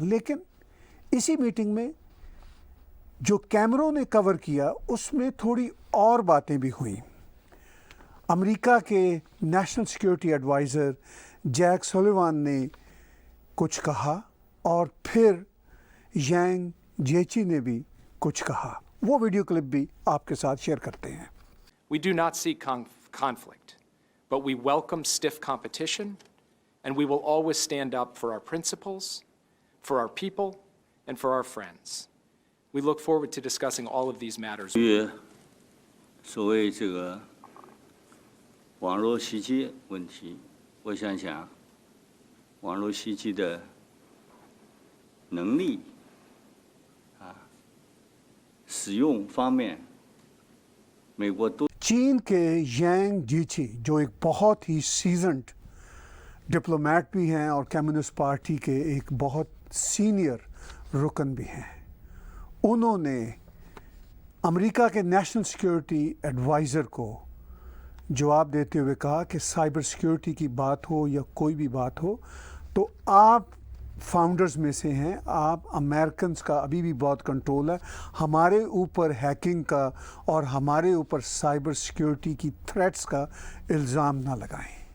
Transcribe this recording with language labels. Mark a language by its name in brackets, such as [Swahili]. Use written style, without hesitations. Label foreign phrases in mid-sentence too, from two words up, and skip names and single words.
[Hindi] लेकिन इसी मीटिंग में जो कैमरों ने कवर किया उसमें थोड़ी और बातें भी हुई। अमेरिका के [English] National Security Adviser [Hindi] जैक सुलिवान ने कुछ कहा और फिर यांग जेची ने भी कुछ कहा। वो वीडियो क्लिप भी आपके साथ शेयर करते हैं। [English] We do not seek conflict, but we welcome stiff competition, and we will always stand up for our principles, for our people, and for our friends. We look forward to discussing all of these matters. [Chinese] 所谓这个网络袭击问题，我想想，网络袭击的能力使用方面，美国都 [Hindi] चीन के यांग जीची जो एक बहुत ही [English] seasoned diplomat [Hindi] भी हैं और [English] Communist Party [Hindi] के एक बहुत सीनियर रुकन भी हैं, उन्होंने अमेरिका के [English] National Security Adviser [Hindi] को जवाब देते हुए कहा कि [English] cyber security [Hindi] की बात हो या कोई भी बात हो, तो आप फाउंडर्स में से हैं, आप अमेरिकन्स का अभी भी बहुत कंट्रोल है, हमारे ऊपर हैकिंग का और हमारे ऊपर [English] cyber security [Hindi] की थ्रेट्स का इल्ज़ाम ना लगाएं।